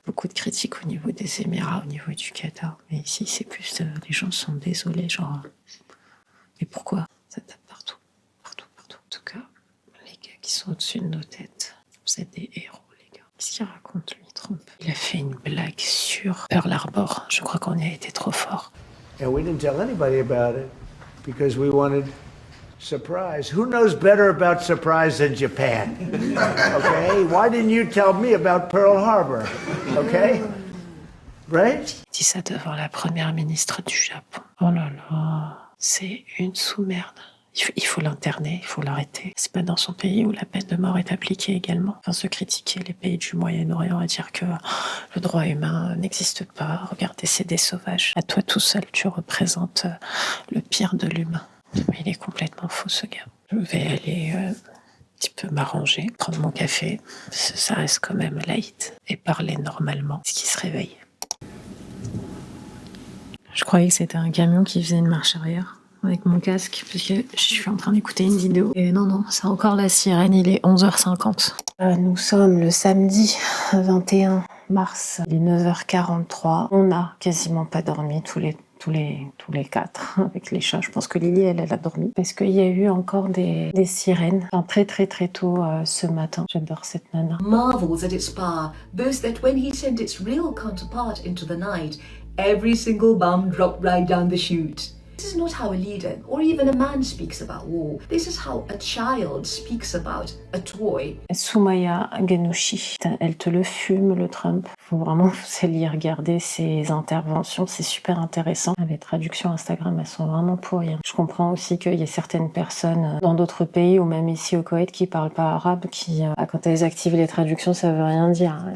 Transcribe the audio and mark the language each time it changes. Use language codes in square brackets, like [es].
[fr] Beaucoup de critiques au niveau des Émirats, au niveau du Qatar. Mais ici, c'est plus les gens sont désolés, genre. Mais pourquoi ça tape partout. En tout cas, les gars qui sont au-dessus de nos têtes, vous êtes des héros, les gars. Qu'est-ce qu'il raconte, lui, Trump? Il a fait une blague sur Pearl Harbor. Je crois qu'on y a été trop fort. [en] And we didn't tell anybody about it because we wanted surprise. Who knows better about surprise than Japan? Okay? Why didn't you tell me about Pearl Harbor? Okay? Right? [fr] Il dit ça devant la première ministre du Japon. Oh là là, c'est une sous-merde. Il faut l'interner, il faut l'arrêter. C'est pas dans son pays où la peine de mort est appliquée également. Enfin, se critiquer les pays du Moyen-Orient et dire que le droit humain n'existe pas. Regardez, c'est des sauvages. À toi tout seul, tu représentes le pire de l'humain. Mais il est complètement faux, ce gars. Je vais aller un petit peu m'arranger, prendre mon café. Ça reste quand même light. Et parler normalement, ce qui se réveille. Je croyais que c'était un camion qui faisait une marche arrière. Avec mon casque, parce que je suis en train d'écouter une vidéo. Et non, c'est encore la sirène, il est 11h50. Nous sommes le samedi 21 mars, il est 9h43. On n'a quasiment pas dormi tous les quatre, avec les chats. Je pense que Lily, elle a dormi. Parce qu'il y a eu encore des sirènes, enfin, très tôt ce matin. J'adore cette nana. [en] Marvels at its power, boasts that when he sent its real counterpart into the night, every single bomb dropped right down the chute. This is not how a leader or even a man speaks about war. This is how a child speaks about a toy. [fr] Soumaya Ghanouchi, elle te le fume, le Trump. Faut vraiment vous allez regarder ses interventions, c'est super intéressant. Les traductions Instagram, elles sont vraiment pourries. Je comprends aussi qu'il y a certaines personnes dans d'autres pays ou même ici au Koweït qui parlent pas arabe, qui quand elles activent les traductions, ça veut rien dire.